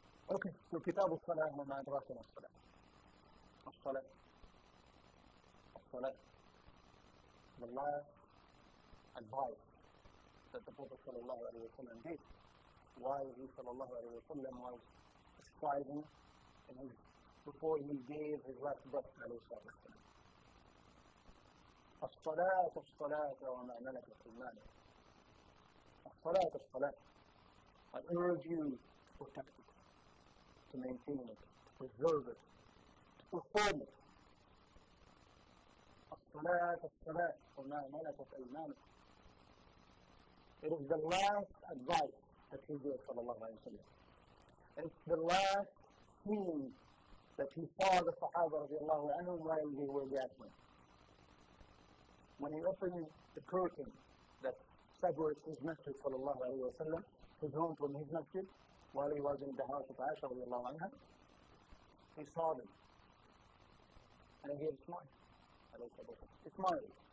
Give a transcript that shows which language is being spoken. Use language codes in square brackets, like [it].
[en] Okay, so [ar] كتاب الصلاة وما أدراك ما الصلاة. الصلاة. [en] The last advice that the Prophet sallallahu alaihi wasallam gave while he sallallahu alaihi wasallam was striving before he gave his last breath alayhi salatu wasalam. [ar] الصلاة وما ملكت أيمانكم. الصلاة. [en] I urge you to protect it, to maintain it, to preserve it, to perform it. [ar] الصلاة وما ملكت أيمانكم. [en] It is the last advice that he gave sallallahu alayhi wa sallam. It's the last scene that he saw the Sahaba radiallahu anhum while they were gathering. When he opened the curtain that separates his masjid sallallahu alayhi wa sallam, his home from his masjid, while he was in the house of Aisha radiallahu anha, he saw them. And he had smiled. He smiled.